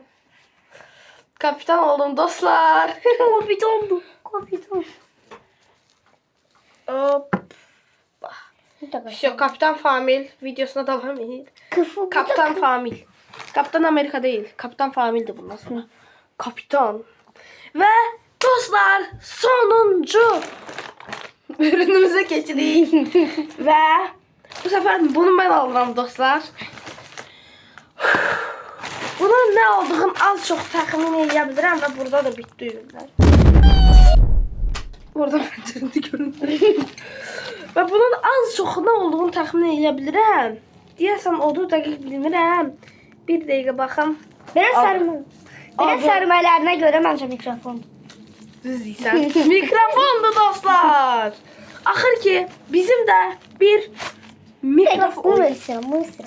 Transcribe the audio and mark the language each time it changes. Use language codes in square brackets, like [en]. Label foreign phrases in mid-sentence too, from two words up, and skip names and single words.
[tr] Kapitan oldum dostlar. Kapitan bu. Kapitan. Hop. Все, Kapitan Famil videosuna devam edin. Kapitan Famil. Kapitan Amerika değil. Kapitan Famil'di bundan sonra. Kapitan. Ve dostlar sonuncu ürünümüze geçirik. Ve bu sefer bunu ben aldım dostlar. Bunun ne olduğunu az çok tahmin edebilirim ve burada da bitti ürünler. Burada pencerede görünür. Ve bunun az çok ne olduğunu tahmin edebilirim. [az] Deyəsən odur dəqiq bilmirəm. Bir dəqiqə baxım. Belə sərmə. Belə sərmələrinə görə məncə mikrofon. Düz deyirsən. Mikrofondur dostlar. Axır ki bizim də bir Bunu istəyirəm, bunu istəyirəm.